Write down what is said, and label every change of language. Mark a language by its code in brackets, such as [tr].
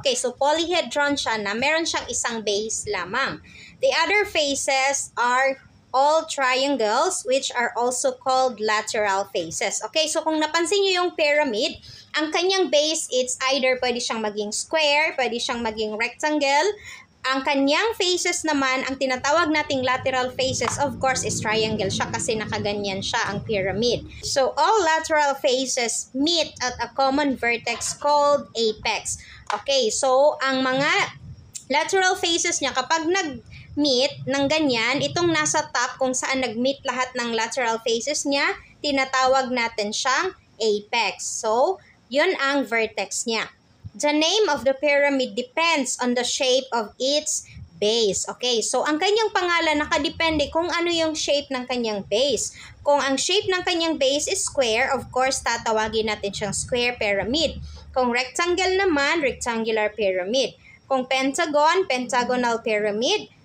[tl] Okay, so polyhedron siya na meron siyang isang base lamang. [en] The other faces are all triangles, which are also called lateral faces. [tl] Okay, so kung napansin nyo yung pyramid, ang kanyang base, it's either pwede siyang maging square, pwede siyang maging rectangle. Ang kanyang faces naman, ang tinatawag nating lateral faces, of course, is triangle siya kasi nakaganyan siya ang pyramid. [en] So, all lateral faces meet at a common vertex called apex. [tl] Okay, so ang mga lateral faces niya, kapag nag-meet ng ganyan, itong nasa top kung saan nag-meet lahat ng lateral faces niya, tinatawag natin siyang apex. So, yun ang vertex niya. [en] The name of the pyramid depends on the shape of its base. [tl] Okay, so ang kanyang pangalan nakadepende kung ano yung shape ng kanyang base. Kung ang shape ng kanyang base is square, of course, tatawagin natin siyang square pyramid. Kung rectangle naman, rectangular pyramid. Kung pentagon, pentagonal pyramid.